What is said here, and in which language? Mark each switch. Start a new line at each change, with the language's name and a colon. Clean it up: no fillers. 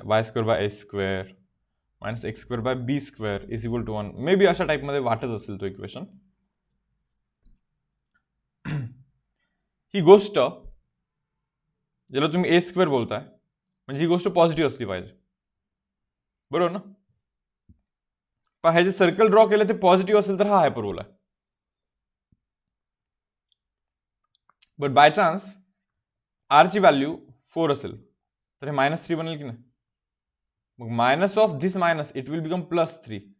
English: Y square by A square minus X square by B square is equal to 1.
Marathi: May be अशा टाईपमध्ये वाटत असेल तो equation. ही गोष्ट ज्याला तुम्ही ए स्क्वेअर बोलताय म्हणजे ही गोष्ट पॉझिटिव्ह असली पाहिजे, बरोबर ना. पण हे जे सर्कल ड्रॉ केलं ते पॉझिटिव्ह असेल तर हा हायपरबोला आहे.
English: but by chance
Marathi: Archi value 4 असेल तर हे -3 बनेल की नाही.
English: मग minus of this minus it will become +3.